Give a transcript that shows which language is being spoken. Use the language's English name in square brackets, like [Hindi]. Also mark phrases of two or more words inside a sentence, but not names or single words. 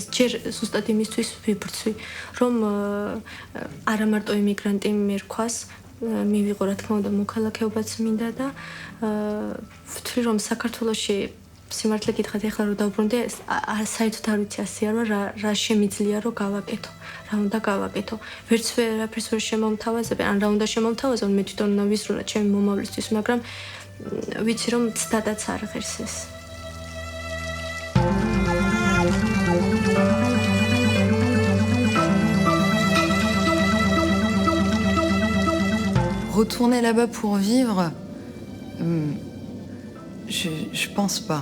[Georgian] ჯერ ზუსტად იმისთვის ვიბრძვი, რომ არა მარტო იმიგრანტი მერქვას, მივიღო რა თქმა უნდა მოქალაქეობაც მინდა და ვთვლი, რომ საქართველოში სიმართლე გითხრათ, ეხლა რომ დავბრუნდე, საერთოდ არ ვიცი ასიარო რა შემიძლია რომ გავაკეთო, რა უნდა გავაკეთო. ვერც ვერაფერს ვერ შემომთავაზებ, ან რა უნდა შემომთავაზო, მე თვითონ უნდა ვისრულა ჩემი მომავლისთვის, მაგრამ ვიცი რომ ცდადაც არ ღირს ეს. [French] Retourner là-bas pour vivre, je pense pas.